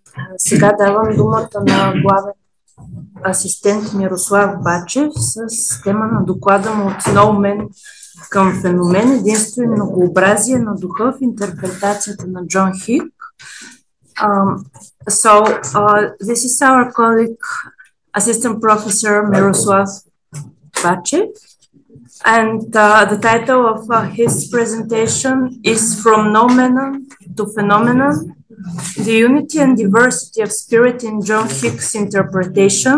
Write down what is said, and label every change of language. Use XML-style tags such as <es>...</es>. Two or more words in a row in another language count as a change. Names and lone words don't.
<bg>Сега давам думата на главен асистент Мирослав Бачев с тема на доклада му от феномен към феномен, единство и многообразие на духа в интерпретацията на Джон Хик.</bg> <en>This is our colleague, Assistant Professor Miroslav Bachev, and the title of his presentation is From Noumenon to Phenomenon, the Unity and Diversity of Spirit in John Hick's Interpretation.</en>